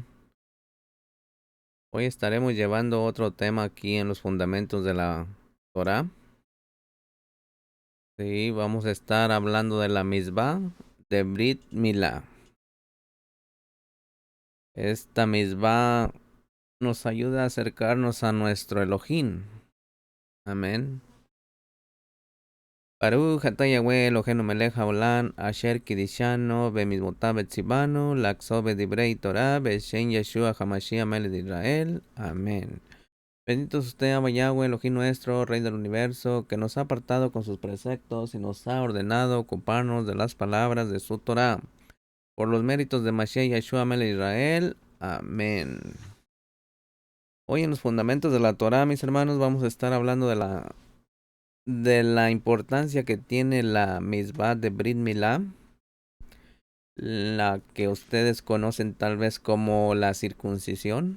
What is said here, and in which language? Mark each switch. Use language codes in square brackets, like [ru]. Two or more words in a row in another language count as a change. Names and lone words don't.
[es] Hoy estaremos llevando otro tema aquí en los fundamentos de la Torah. Sí, vamos a estar hablando de la misbah de [he] ברית מילה. [es] Esta misbah nos ayuda a acercarnos a nuestro Elohim, amén. [he] ברוך אתה יהוה אלוהינו מלך העולם אשר קידשנו במצוותיו וציוונו לעסוק בדברי תורה בשם ישוע המשיח מלך de ישראל. [es] Amén. Bendito es usted, [he] אבא יהוה, [es] Elohim nuestro, Rey del universo, que nos ha apartado con sus preceptos y nos ha ordenado ocuparnos de las palabras de su Torah. Por los méritos de [he] משיח ישוע מלך [es] de Israel. Amén. Hoy en los fundamentos de la Torah, mis hermanos, vamos a estar hablando de la importancia que tiene la misbah de [he] ברית מילה, [es] la que ustedes conocen tal vez como la circuncisión.